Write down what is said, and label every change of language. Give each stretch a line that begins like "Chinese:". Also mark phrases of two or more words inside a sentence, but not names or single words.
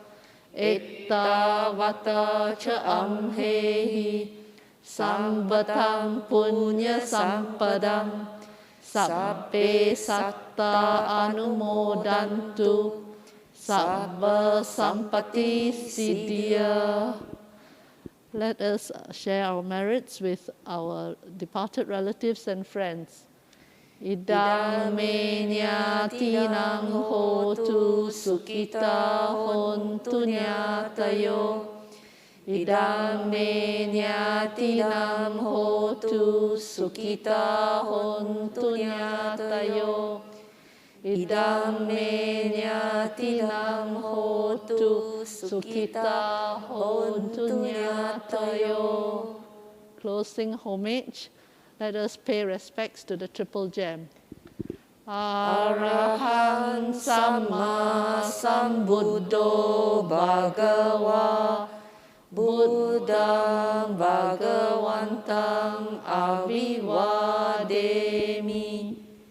Pali: ettavata cha amhehi sambatam punya sampadam sabbe satta anumodantu sabba sampati siddhya.
English: Let us share our merits with our departed relatives and friends.
Pali: Idam me nyatinang hotu sukhita hontu nyatayo. Idam me nyatinang hotu sukhita hontu nyatayo. Idam me nyatinang hotu sukhita hontu nyatayo.
English: Closing homage, let us pay respects to the Triple Gem.
Pali: Arahang Samma Sambuddho Bhagava Buddham Bhagavantam Abhivademi.